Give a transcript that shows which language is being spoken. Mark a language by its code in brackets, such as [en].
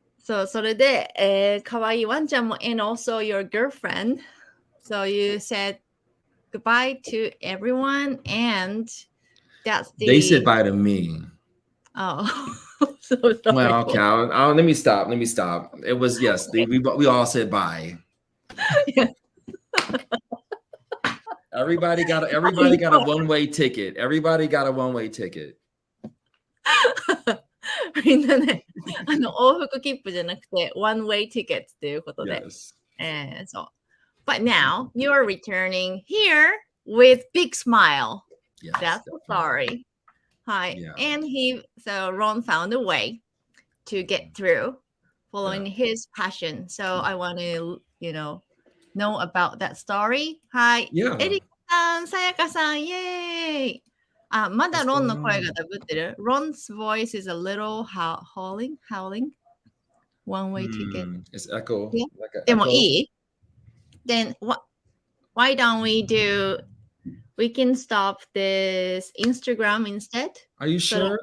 [en] So [ja] それで、可愛いワンちゃんも [en] and also your girlfriend. So you said goodbye to everyone, and they said bye to me. Oh, so sorry. Well, okay. Let me stop. It was we all said bye. Yes. Everybody got a one-way ticket. [ja] みんなね、往復切符じゃなくて [en] one way ticket [ja] っていうことで。 [en] Yes. But now you're returning here with big smile. Yes, that's the story. Hi. Yeah. And so Ron found a way to get through following his passion. So I want to, know about that story. Hi. Yeah. [ja] エリコさん、さやかさん、イエーイ。まだロンの声がダブってる。 [en] Ron's voice is a little howling. One way ticket. It's echo. Yeah. Like an [ja] でも [en] echo. [ja] いい [en] Then why don't we do we can stop this Instagram instead. Are you sure?